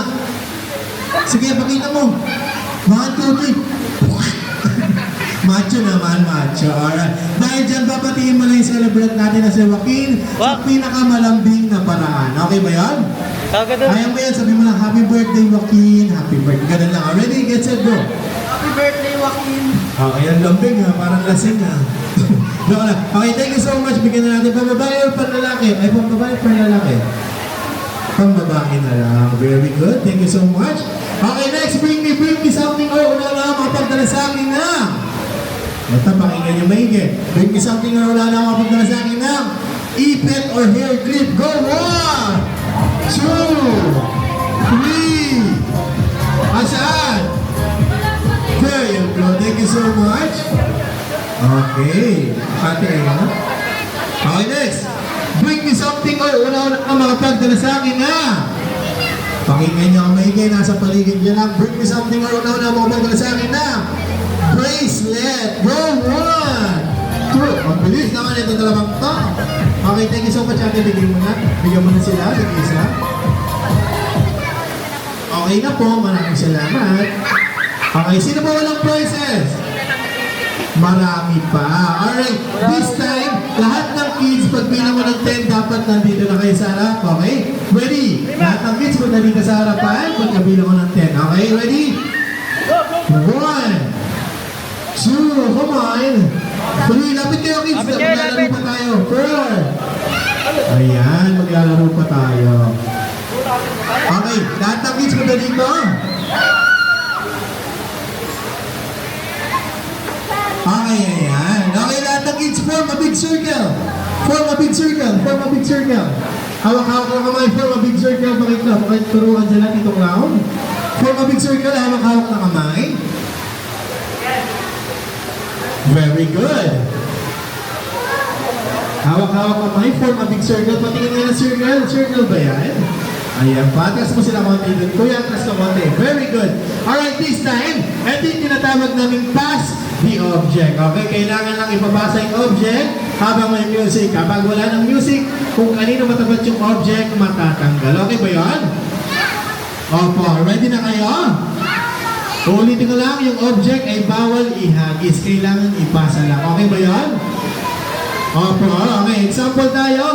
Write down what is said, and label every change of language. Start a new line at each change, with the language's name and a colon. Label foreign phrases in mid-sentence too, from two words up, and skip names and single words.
Filipino: Sige, pakita mo. 1, 2, 3. Macho naman, macho. Alright. Dahil dyan, papatingin mo lang yung celebrate natin na si Joaquin sa pinakamalambing na paraan. Okay ba yan? Ayaw mo yan, sabi mo lang,
English: happy birthday,
Filipino: Joaquin.
English: Happy birthday.
Filipino: Ganun lang.
English: Ready? Get set, go. Happy birthday, Joaquin.
Filipino: Okay, ang lambing ha. Parang lasing ha. Doon lang.
English: Okay, thank you so much.
Filipino: Bigyan na natin pambabae o panlalaki? Ay, pambabae o panlalaki? Pambabae na lang.
English: Very good. Thank you so much. Okay, next. Bring me something or
Filipino: una-una makapagdala sa akin na. Ito, pakinggan nyo maigi.
English: Bring me something or
Filipino: una-una makapagdala sa akin na.
English: Ipit or hair clip. Go, 1, 2, 3. Asaan? There you go. Thank you so much.
Filipino: Okay. Pati ayun.
English: Okay, next. Bring me something or
Filipino: una-una makapagdala sa akin na. Pakinggan nyo ang maigi. Nasa paligid nyo lang.
English: Bring me something or
Filipino: una-una makapagdala sa akin na.
English: Bracelet. Go, 1, 2.
Filipino: Ang bilis naman ito dalawang to.
English: Okay, thank you so much.
Filipino: Ate, bigyan mo na. Bigyan mo na sila. Bigyan isa. Okay na po. Maraming salamat. Okay, sino ba walang prizes? Marami pa.
English: Alright, this time,
Filipino: lahat ng kids, pag bilang mo ng 10, dapat nandito na kayo sa harap.
English: Okay? Ready?
Filipino: Lahat ng kids, pag nandito sa harapan, pag bilang mo ng 10.
English: Okay, ready? 1, 2, 3, 4, 5, 6, 7, 8, 9, 10. Come on.
Filipino: Tuloy, lapit kayo, kids. Maglalaro pa tayo. 4. Ayan, maglalaro pa tayo. Okay, lahat ng kids punta dito. Okay, ayan.
English: Okay,
Filipino: lahat ng kids,
English: form a big circle. Form a big circle. Form a big circle.
Filipino: Hawak-hawak ng kamay,
English: form a big circle.
Filipino: Pakituruan sila dito clown.
English: Form a big circle,
Filipino: hawak-hawak ng kamay.
English: Very good.
Filipino: Hawak-hawak kamay,
English: form a big circle.
Filipino: Patingin nga ng circle. Circle ba yan? Ayan pa. Atras mo sila konti dun. Kuya, atras ka konti.
English: Very good. Alright, this time,
Filipino: ito yung tinatawag namin
English: pass the object.
Filipino: Okay, kailangan lang ipapasa yung object habang may music. Kapag wala ng music, kung kanino matapat yung object, matatanggal. Okay ba yun? Opo, ready na kayo? Ulitin ko lang, yung object ay bawal ihagis. Kailangan ipasa lang. Okay ba yun? Opo, okay. Example tayo.